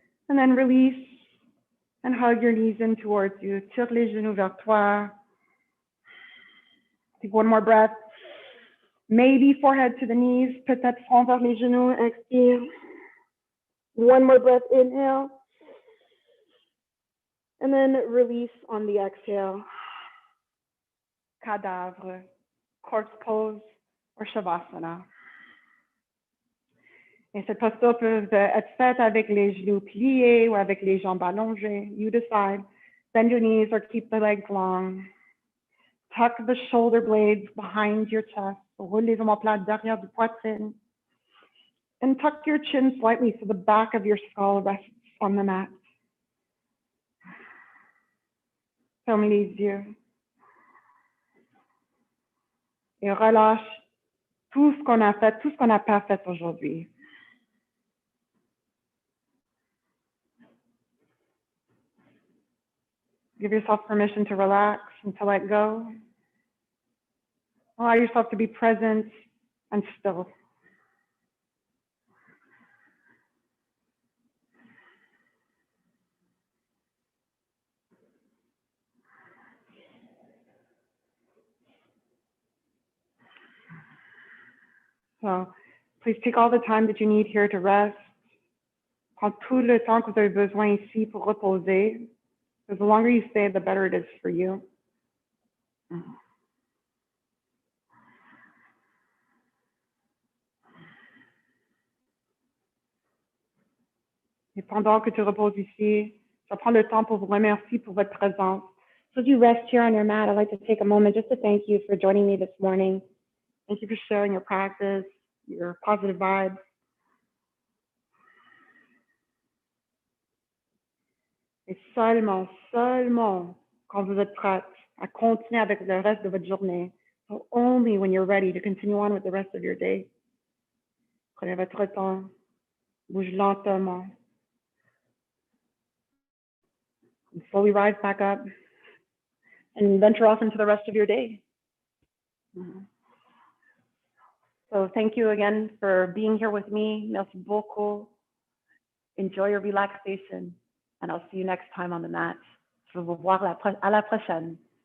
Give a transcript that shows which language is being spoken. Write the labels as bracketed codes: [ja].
[en] And then release and hug your knees in towards you. [fr] Tire les genoux vers toi. [en] Take one more breath. Maybe forehead to the knees, [fr] peut-être front vers les genoux, expire. [en] One more breath, inhale. And then release on the exhale. Cadavre, corpse pose, or shavasana. [fr] Et cette posture peut être faite avec les genoux pliés ou avec les jambes allongées. [en] You decide. Bend your knees or keep the legs long. Tuck the shoulder blades behind your chest. [fr] Roule les omoplates derrière du poitrine. [en] And tuck your chin slightly so the back of your skull rests on the mat. [fr] Ferme les yeux. Et relâche tout ce qu'on a fait, tout ce qu'on n'a pas fait aujourd'hui. [en] Give yourself permission to relax and to let go. Allow yourself to be present and still. So please take all the time that you need here to rest. [fr] Prends tout le temps que vous avez besoin ici pour reposer. [en] Because the longer you stay, the better it is for you. [fr] Et pendant que tu reposes ici, je prends le temps pour vous remercier pour votre présence. [en] So as you rest here on your mat, I'd like to take a moment just to thank you for joining me this morning. Thank you for sharing your practice, your positive vibes. [fr] Et seulement quand vous êtes prête à continuer avec le reste de votre journée, [en] so only when you're ready to continue on with the rest of your day. [fr] Prenez votre temps, bouge lentement. [en] And slowly rise back up and venture off into the rest of your day. So thank you again for being here with me. [fr] Merci beaucoup. [en] Enjoy your relaxation. And I'll see you next time on the mat. [fr] Je vais vous voir à la prochaine.